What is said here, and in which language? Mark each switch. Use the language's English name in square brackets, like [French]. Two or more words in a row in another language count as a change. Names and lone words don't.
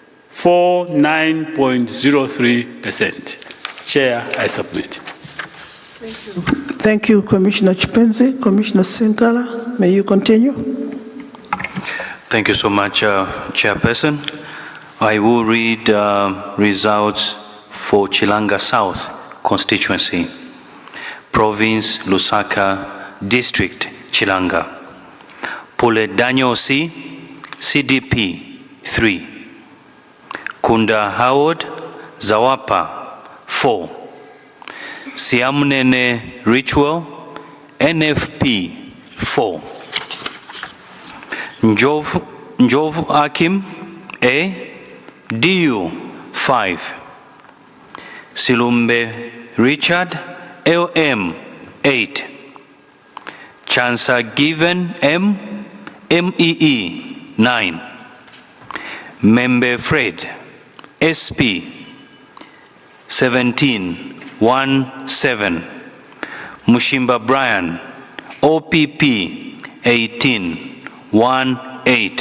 [English] 49.03%. Chair, I submit. Thank you, Commissioner Chipenzi. Commissioner Sinkala, may you continue? Thank you so much, Chairperson. I will read results for Chilanga South constituency, Province Lusaka, District Chilanga. Pule Daniel C, CDP 3. Kunda Howard Zawapa 4. Siamunene Ritual NFP 4. Njovu Akim A, DU 5. Silumbe Richard LM 8. Chansa Given M, MEE 9. Membe Fred SP 1717. Mushimba Brian OPP 1818.